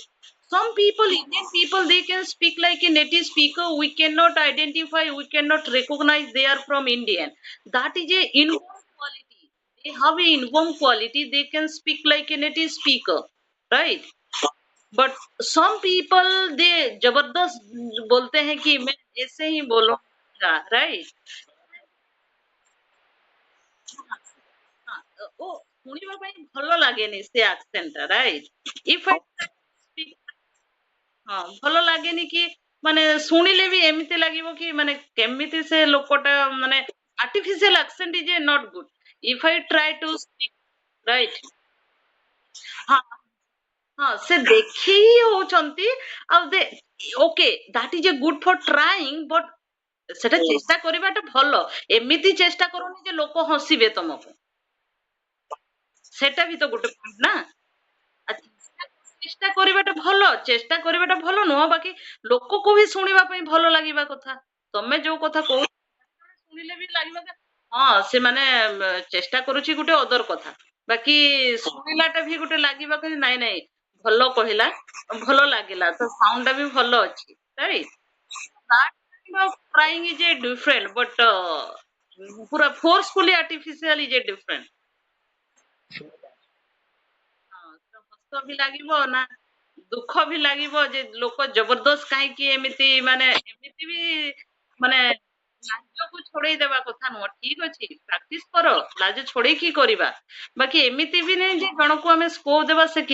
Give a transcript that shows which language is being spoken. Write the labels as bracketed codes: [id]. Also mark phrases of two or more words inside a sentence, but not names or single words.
[en] Some people, Indian people, they can speak like a native speaker. We cannot identify. We cannot recognize they are from Indian. That is a inborn quality. They have a inborn quality. They can speak like a native speaker, right? But some people they [hi] जबरदस्त बोलते हैं कि मैं ऐसे ही बोलूंगा राइट ओ [or] ଶୁଣିବା ପାଇଁ ଭଲ ଲାଗେନି ସେ accent ଟା [en] right if I speak [or] ହଁ ଭଲ ଲାଗେନି କି ମାନେ ଶୁଣିଲେ ବି ଏମିତି ଲାଗିବ କି ମାନେ କେମିତି ସେ ଲୋକଟା ମାନେ [en] artificial accent is not good if I try to speak right [or] ହଁ ହଁ ସେ ଦେଖି ହିଁ ହଉଛନ୍ତି ଆଉ [en] they okay that is a good for trying but [or] ସେଟା ଚେଷ୍ଟା କରିବାଟା ଭଲ ଏମିତି ଚେଷ୍ଟା କରନି ଯେ ଲୋକ ହସିବେ ତମକୁ ସେଟା ବି ତ ଗୋଟେ point ନା ଆ ଚେଷ୍ଟା କରିବାଟା ଭଲ ଚେଷ୍ଟା କରିବାଟା ଭଲ ନୁହଁ ବାକି ଲୋକକୁ ବି ଶୁଣିବା ପାଇଁ ଭଲ ଲାଗିବା କଥା ତମେ ଯୋଉ କଥା କହୁଛ ଶୁଣିଲେ ବି ଲାଗିବ ଯେ ହଁ ସେମାନେ ଚେଷ୍ଟା କରୁଛି ଗୋଟେ ଅଦର କଥା ବାକି ଶୁଣିଲାଟା ବି ଗୋଟେ ଲାଗିବ କି ନାଇଁ ନାଇଁ ଭଲ କହିଲା ଭଲ ଲାଗିଲା ତ ସାଉଣ୍ଡ ଟା ବି ଭଲ ଅଛି [en] right that kind of trying is a different but [or] ପୁରା [en] forcefully artificial is a different [or] ହଁ ତ ହସ ବି ଲାଗିବ ନା ଦୁଃଖ ବି ଲାଗିବ ଯେ ଲୋକ ଜବରଦସ୍ତ କାହିଁକି ଏମିତି ମାନେ ଏମିତି ବି ମାନେ ଲାଜକୁ ଛଡେଇ ଦେବା କଥା ନୁହଁ ଠିକ ଅଛି ପ୍ରାକ୍ଟିସ କର ଲାଜ ଛଡେଇକି କରିବା ବାକି ଏମିତି ବି ନାହିଁ ଯେ ଜଣକୁ ଆମେ ସ୍କୋପ ଦେବା ସେ